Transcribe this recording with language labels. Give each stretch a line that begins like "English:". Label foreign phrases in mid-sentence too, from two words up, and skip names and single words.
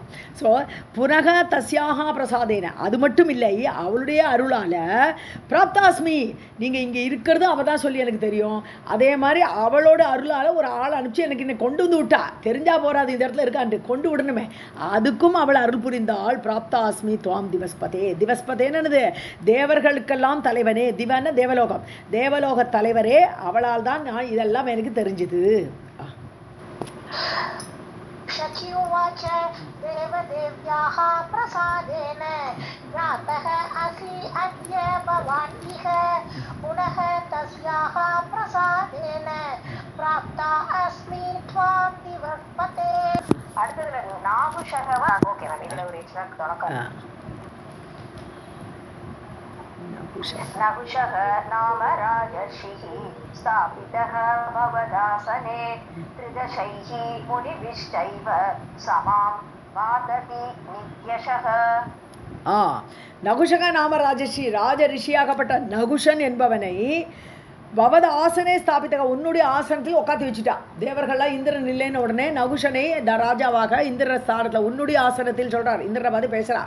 Tamil: ஸோ
Sanskrit: पुनः तस्याः प्रसादेन,
Tamil: அது மட்டும் இல்லை, அவளுடைய அருளால் பிராப்தாஸ்மி, நீங்கள் இங்கே இருக்கிறது அவள் தான் சொல்லி எனக்கு தெரியும், அதே மாதிரி அவளோட அருளால் ஒரு ஆள் அனுப்பிச்சு எனக்கு இன்னும் கொண்டு வந்து விட்டா, தெரிஞ்சா போறாது இந்த இடத்துல இருக்கான்ட்டு கொண்டு விடணுமே, அதுக்கும் அவள் அருள் புரிந்தாள்.
Sanskrit: प्राप्तास्मि त्वां दिवस्पते,
Tamil: திவஸ்பதேன்னு தேவர்களுக்கெல்லாம் தலைவனே, திவன தேவலோகம், தேவலோக தலைவரே, அவளால் தான் நான் இதெல்லாம் எனக்கு தெரிஞ்சுது.
Sanskrit: शची उवाच देवदेव्याः प्रसादेन ज्ञातः असि अद्य भवान् इह पुनः तस्याः प्रसादेन प्राप्ता अस्मि त्वां दिवस्पते.
Tamil: அடுத்தது நாகுஷக.
English: okay ma'am,
Tamil: இதுல ஒரு எக்ஸ்ட்ரா தொடக்கம்.
Sanskrit: नहुषः नाम राजर्षिः स्थापितः भवदासने त्रिदशैः मुनिभिश्चैव समां वादति नित्यशः. नहुषः नाम राजर्षिः,
Tamil: ராஜ ரிஷியாகப்பட்ட நகுஷன் என்பவனை
Sanskrit: भवत आसने स्थापितः,
Tamil: உன்னுடைய ஆசனத்தில் உட்காந்து வச்சுட்டா. தேவர்கள்லாம் இந்திரன் இல்லைன்னு உடனே நகுஷனை ராஜாவாக இந்திர ஸ்தானத்தில் உன்னுடைய ஆசனத்தில் சொல்கிறார். இந்திரனை பார்த்து பேசுகிறார்.